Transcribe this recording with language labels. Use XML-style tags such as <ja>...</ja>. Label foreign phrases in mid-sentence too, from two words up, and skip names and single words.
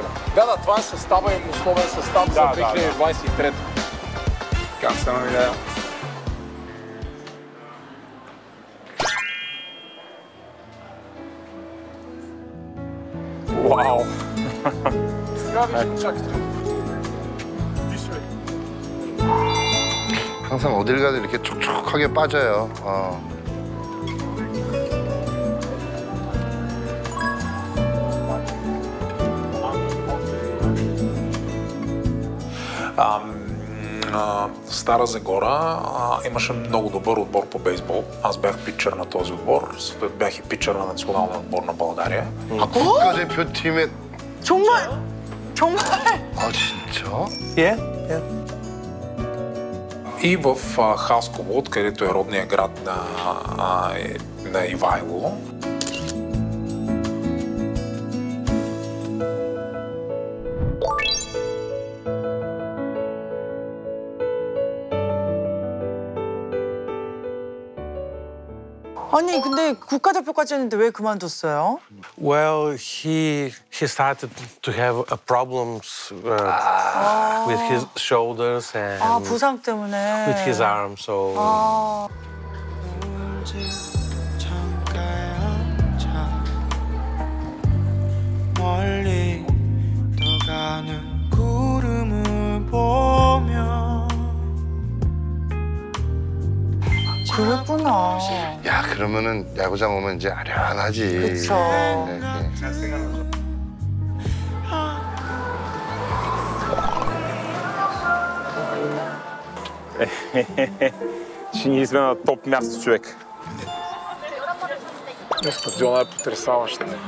<bg>Да, това е състава им, условен състав за 2023. Как се намиля? Вау! Сега виждам, чакайте.</bg> <ko>항상 어딜 가도 이렇게 촉촉하게 빠져요.</ko> <bg>Стара Загора имаше много добър отбор по бейсбол. Аз бях питчър на този отбор, бях и питчър на националния отбор на България.</bg> <ko>국가대표팀에 정말? 정말? 아 진짜?</ko> <en>Yeah.</en> <bg>И в Хасково, където е родният град на Ивайло.</bg> <ko>아니 근데 국가대표까지 했는데 왜 그만뒀어요?</ko> <en>Well, he started to have problems with his shoulders and</en> <ko>아 부상 때문에.</ko> <en>with his arms. So</en> <ko>아. 멀리 떠가는 구름을 보며 그랬구나. 야 그러면은 야구장 오면 이제 아련하지. 그쵸.</ko> <bg>Че ние сме на топ място, човек. Стадиона е потресаващ.</bg>